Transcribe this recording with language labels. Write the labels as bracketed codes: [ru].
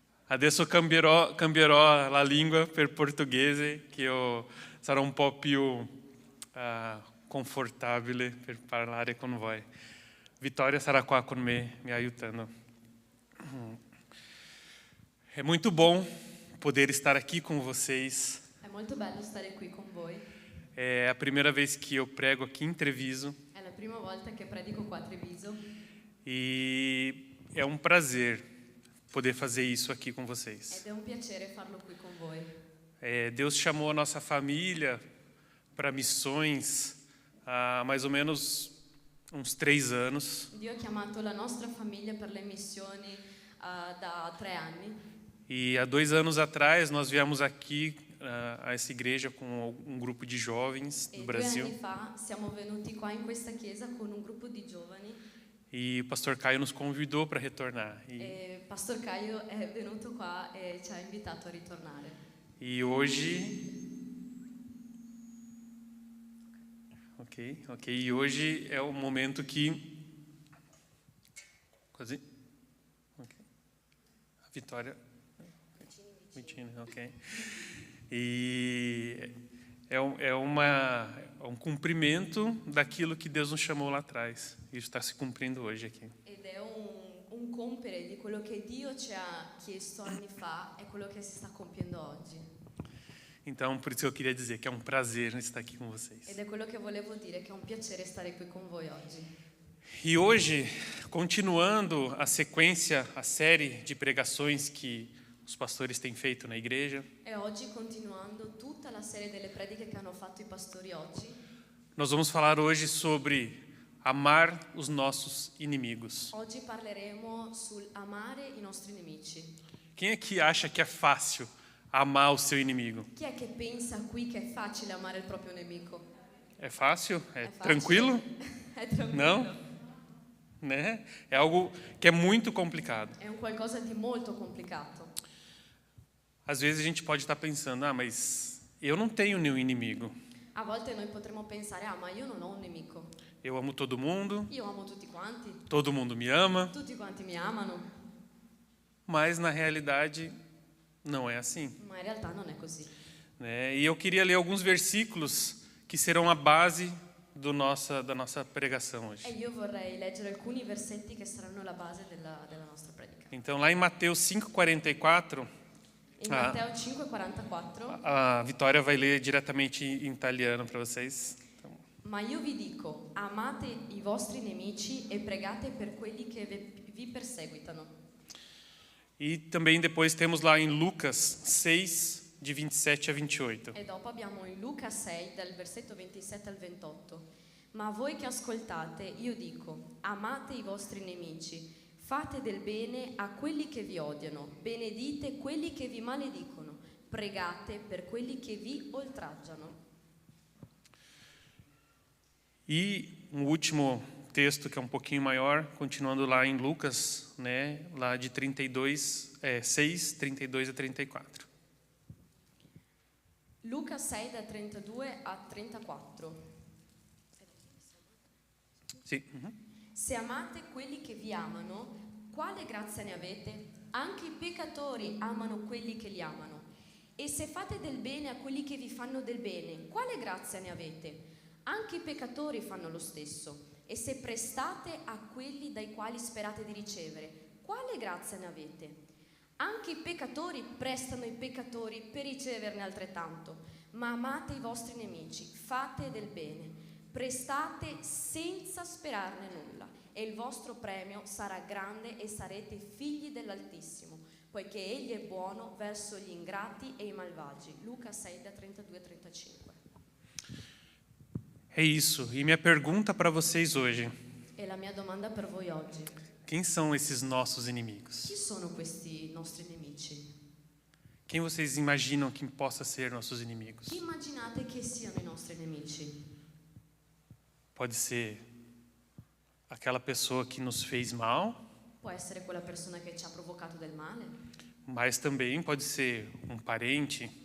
[it] Adesso cambierò la lingua per portoghese, che io sarò un po' più confortabile per parlare con voi. Vittoria sarà qua con me, mi aiutando. È molto [pt] bom poder estar aqui com vocês. [it] È molto bello stare qui con voi. [pt] É a primeira vez que eu prego aqui em Treviso. [it] È la prima volta che predico qua a Treviso. [pt] E é um prazer poder fazer isso aqui com vocês. [it] Ed è un piacere farlo qui con voi. [pt] Deus chamou a nossa família para missões há mais ou menos uns 3 anos. [it] Dio ha chiamato la nostra famiglia per le missioni da 3 anni. [pt] E há 2 anos atrás nós viemos aqui a essa igreja com um grupo de jovens do Brasil. [it] 2 anni fa siamo venuti qua in questa chiesa con un gruppo di giovani. [pt] E o pastor Caio nos convidou para retornar. [it] E Pastor Caio è venuto qua e ci ha invitato a ritornare. [pt] E hoje, ok. E hoje é o momento que quase, a Vitória, ok. E é um cumprimento daquilo que Deus nos chamou lá atrás. Isso está se cumprindo hoje aqui. [it] Ed è un compiere di quello che Dio ci ha chiesto anni fa e quello che si sta compiendo oggi. [pt] Então, por isso eu queria dizer que é um prazer estar aqui com vocês. [it] Ed è quello che volevo dire, che è un piacere stare qui con voi oggi. [pt] E hoje, continuando a sequência, a série de pregações que os pastores têm feito na igreja, [it] E oggi, continuando tutta la serie delle prediche che hanno fatto i pastori oggi, [pt] nós vamos falar hoje sobre amar os nossos inimigos. [it] oggi parleremo sul amare i nostri nemici. [pt] Quem aqui acha que é fácil amar o seu inimigo? [it] Chi è che pensa qui che è facile amare il proprio nemico? [pt] É fácil? É [it] facile? [pt] tranquilo? [it] È tranquillo. [pt] Não? Né? É algo que é muito complicado. [it] È un qualcosa di molto complicato. [pt] Às vezes a gente pode estar pensando, mas eu não tenho nenhum inimigo. [it] A volte noi potremmo pensare, ma io non ho un nemico. [pt] Eu amo todo mundo, [it] Io amo tutti quanti, [pt] todo mundo me ama, [it] tutti quanti mi amano, [pt] mas na realidade não é assim. [it] ma in realtà non è così. [pt] Né? E eu queria ler alguns versículos que serão a base da nossa pregação hoje. [it] E io vorrei leggere alcuni versetti che saranno la base della nostra predica. [pt] Então, lá em Mateus 5,44, [it] In Matteo 5,44, [pt] a Vitória vai ler diretamente em italiano para vocês. Então, [it] ma io vi dico, amate i vostri nemici e pregate per quelli che vi perseguitano. [pt] e também depois temos lá em Lucas 6, de 27 a 28. [it] E dopo abbiamo in Luca 6, dal versetto 27 al 28. Ma voi che ascoltate, io dico, amate i vostri nemici, fate del bene a quelli che vi odiano, benedite quelli che vi maledicono, pregate per quelli che vi oltraggiano. [pt] E um último texto que é um pouquinho maior, continuando lá em Lucas, né, lá de 6, 32 a 34. [it] Luca 6 da 32 a 34. Sì. Mhm. Se amate quelli che vi amano, quale grazia ne avete? Anche i peccatori amano quelli che li amano. E se fate del bene a quelli che vi fanno del bene, quale grazia ne avete? Anche i peccatori fanno lo stesso. E se prestate a quelli dai quali sperate di ricevere, quale grazia ne avete? Anche i peccatori prestano ai peccatori per riceverne altrettanto. Ma amate i vostri nemici, fate del bene, prestate senza sperarne nulla, e il vostro premio sarà grande e sarete figli dell'Altissimo, poiché Egli è buono verso gli ingrati e i malvagi. Luca 6 da 32 a 35. [pt] É isso. E minha pergunta para vocês hoje: [it] E la mia domanda per voi oggi: [pt] quem são esses nossos inimigos? [it] chi sono questi nostri nemici? [pt] Quem vocês imaginam que possa ser nossos inimigos? [it] Chi immaginate che siano i nostri nemici? [pt] Pode ser aquela pessoa que nos fez mal, [it] Può essere quella persona che ci ha provocato del male, [pt] mas também pode ser um parente,